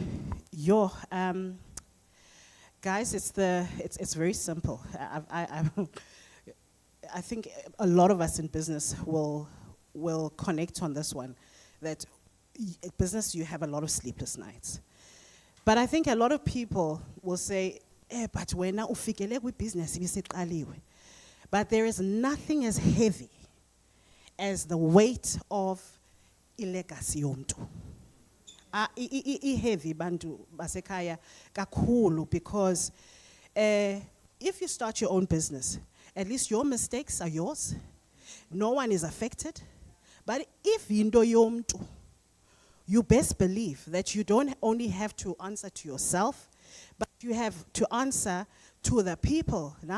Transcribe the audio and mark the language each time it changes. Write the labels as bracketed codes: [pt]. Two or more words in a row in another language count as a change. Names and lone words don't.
[en] Guys, it's very simple. I think a lot of us in business will connect on this one, that in business you have a lot of sleepless nights. But I think a lot of people will say, but [xh] wena ufikele kwi-business ibisiqaliwe. [en] But there is nothing as heavy as the weight of [xh] ilegacy yomntu. Heavy bantu basekhaya kakhulu, [en] because if you start your own business, at least your mistakes are yours. No one is affected. But if [xh] into yomntu, [en] you best believe that you don't only have to answer to yourself, but you have to answer to the people.